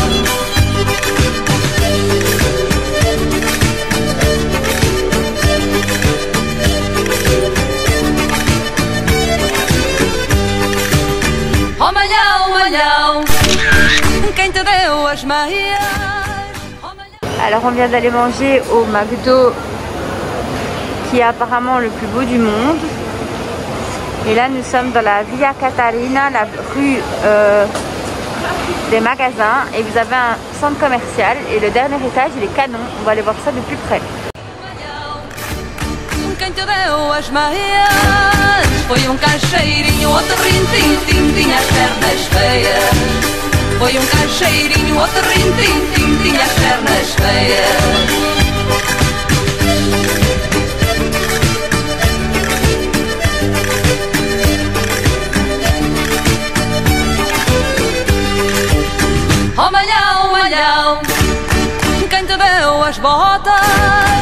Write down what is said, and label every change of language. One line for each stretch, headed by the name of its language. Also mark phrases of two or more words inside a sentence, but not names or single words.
Portuguese: Oh malhão, quem te deu as meias?
French: Alors on vient d'aller manger au McDo qui est apparemment le plus beau du monde. Et là nous sommes dans la Via Catarina, la rue des magasins. Et vous avez un centre commercial et le dernier étage il est canon. On va aller voir ça de plus près.
Portuguese: Quem te deu as meias foi caixeirinho, outro rim-tim-tim, tinha as pernas feias. Foi caixeirinho, outro rim-tim-tim, tinha as pernas feias. Oh malhão, quem te deu as botas?